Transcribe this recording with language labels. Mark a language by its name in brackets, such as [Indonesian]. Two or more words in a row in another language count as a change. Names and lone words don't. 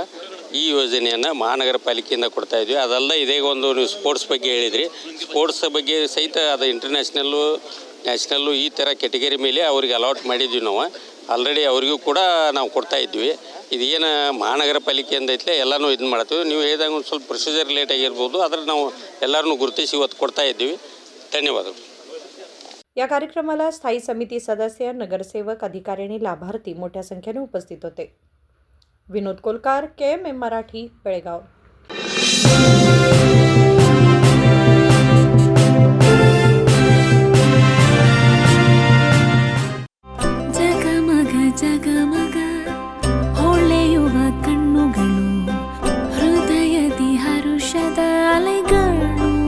[Kannada] ಈ ಯೋಜನೆಯನ್ನು ಮಹಾನಗರ ಪಾಲಿಕೆಯಿಂದ ಕೊಡ್ತಾ ಇದ್ವಿ. ಅದಲ್ಲ, ಇದೇ ಒಂದು ನೀವು ಸ್ಪೋರ್ಟ್ಸ್ ಬಗ್ಗೆ ಹೇಳಿದ್ರಿ, ಸ್ಪೋರ್ಟ್ಸ್ ಬಗ್ಗೆ ಸಹಿತ ಅದು ಇಂಟರ್ನ್ಯಾಷನಲ್ಲು, ನ್ಯಾಷನಲ್ಲು ಈ ಥರ ಕೆಟಗರಿ ಮೇಲೆ ಅವ್ರಿಗೆ ಅಲಾಟ್ ಮಾಡಿದ್ವಿ. ನಾವು ಆಲ್ರೆಡಿ ಅವರಿಗೂ ಕೂಡ ನಾವು ಕೊಡ್ತಾ ಇದ್ವಿ. ಇದೇನು ಮಹಾನಗರ ಪಾಲಿಕೆಯಿಂದ ಐತಲೇ ಎಲ್ಲನೂ ಇದನ್ನು ಮಾಡ್ತೀವಿ. ನೀವು ಹೇಳಿದಾಗ ಒಂದು ಸ್ವಲ್ಪ [English] procedure late [Kannada] ಆಗಿರ್ಬೋದು, ಆದರೆ ನಾವು ಎಲ್ಲರನ್ನೂ ಗುರುತಿಸಿ ಇವತ್ತು ಕೊಡ್ತಾ ಇದ್ದೀವಿ. ಧನ್ಯವಾದಗಳು. [Marathi] या कार्यक्रमाला स्थायी समिती सदस्य, नगरसेवक, अधिकारी आणि लाभार्थी मोठ्या संख्येने उपस्थित होते. विनोद कोलकार, KMM मराठी, बेळगाव. [Kannada] ಜಗಮಗ ಜಗಮಗ ಹೊಳೆಯುವ ಕಣ್ಣುಗಳು, ಹೃದಯದಿ ಹರುಷದ ಅಲೆಗಳು.